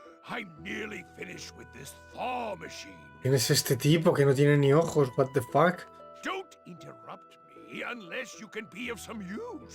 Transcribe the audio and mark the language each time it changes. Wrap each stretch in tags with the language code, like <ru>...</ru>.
<en>I'm nearly finished with this thaw machine.</en> <es>¿Quién es este tipo que no tiene ni ojos?</es> <en>What the fuck? Don't interrupt me unless you can be of some use.</en>